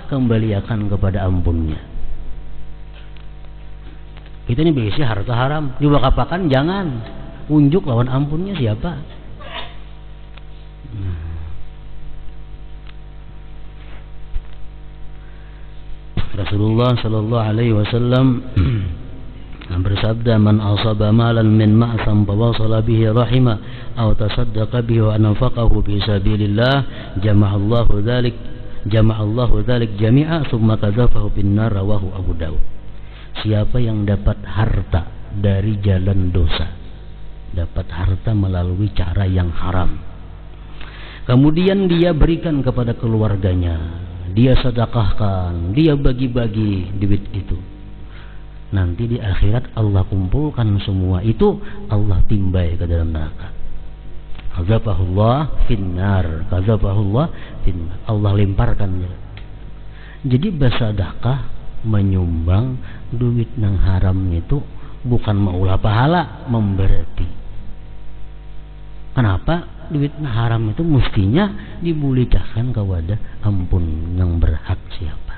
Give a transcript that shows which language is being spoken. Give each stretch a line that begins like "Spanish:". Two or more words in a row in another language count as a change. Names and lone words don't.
Banjar: Kembalikan kepada ampunnya. Kita ini biasa harta haram, diwakapakan jangan. Unjuk lawan ampunnya siapa?
Arabic: رسول الله صلى الله عليه وسلم bersabda, من أصاب مالا من مأثم فوصل به رحمه أو تصدق به وأنفقه في سبيل الله جمع الله ذلك جميعا ثم قذفه في النار رواه أبو داود.
Indonesian: Siapa yang dapat harta dari jalan dosa, dapat harta melalui cara yang haram, kemudian dia berikan kepada keluarganya, dia sedekahkan, dia bagi-bagi duit itu, Nanti di akhirat Allah kumpulkan semua itu, Allah timbai ke dalam neraka.
Arabic: قذفه الله في النار قذفه الله في النار.
Indonesian: Allah lemparkannya.
Banjar: Jadi bersedekah, menyumbang duit nang haram itu bukan maulah pahala, memberati.
Indonesian: Kenapa?
Banjar: Duit nang haram itu mestinya dibulikakan kepada ampun yang berhak siapa.